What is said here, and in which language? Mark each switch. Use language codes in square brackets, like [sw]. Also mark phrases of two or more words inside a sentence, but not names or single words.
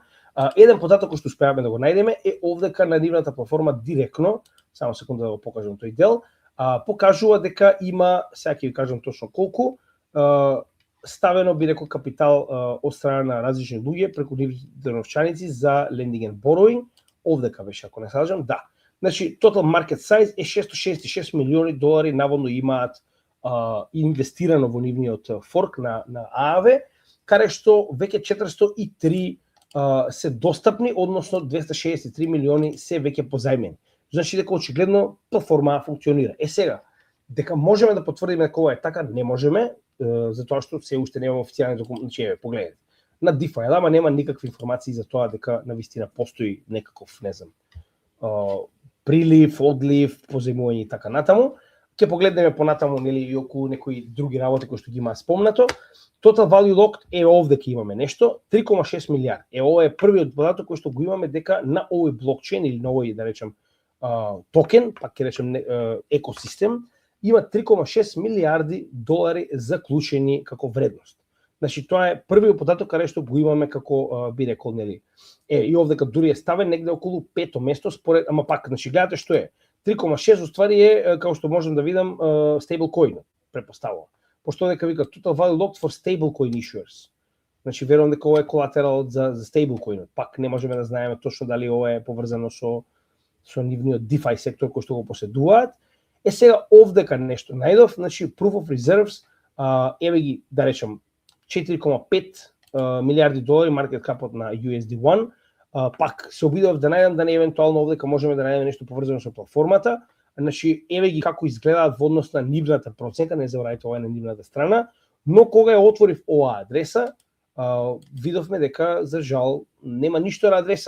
[mk] Еден податок кој што успеавме да го најдеме е овдека на нивната платформа директно, само секунда да го покажам тој дел, покажува дека има, сега ќе ви кажам точно колку, ставено, би рекол, капитал од страна на различни луѓе преку нивните новчаници за [en] lending and borrowing. [mk] Овдека беше, ако не се лажам, да. Значи, [en] total market size [mk] е 666 милиони долари, наводно имаат инвестирано во нивниот форк на ААВ, каде што веќе 403 се достапни, односно 263 милиони се веќе позајмени. Значи дека очигледно платформа функционира. Сега, дека можеме да потврдиме дека ова е така, не можеме, затоа што се уште немаме официјални документи. Значи, погледнете. На DeFi Llama нема никакви информации за тоа дека навистина постои некаков, не знам, прилив, одлив, позајмување и така натаму. Ќе погледнеме понатаму, нели, и околу некои други работи кои што ги има спомнато. [en] Total value locked [mk] е овде ќе имаме нешто, 3,6 милиарди. Ова е првиот податок кој што го имаме дека на овој блокчейн или на овој, да речем, токен, пак ќе речем екосистем, има 3,6 милиарди долари заклучени како вредност. Значи тоа е првиот податок каде што го имаме како, би рекол, нели. И овдека дури е ставен негде околу 5-то место според, ама пак, значи гледате што е. 3,6 уствари е, како што можем да видам, stablecoin, препоставува. Пошто дека вика [en] total value locked for stablecoin issuers. [mk] Значи верувам дека ова е колатерал за stablecoin. Пак не можеме да знаеме точно дали ова е поврзано со нивниот DeFi сектор кој што го поседуваат. Сега овдека нешто најдов, значи [en] proof of reserves, [mk] еве ги, да речем, 4,5 милиарди долари маркет капот на USD1. Пак се обидов да најдам да не евентуално овдека можеме да најдеме нешто поврзано со платформата. Значи еве ги како изгледаат во однос на нивната проценка, не заборавајте ова е на нивната страна, но кога ја отворив оваа адреса, видовме дека за жал нема ништо на адреса.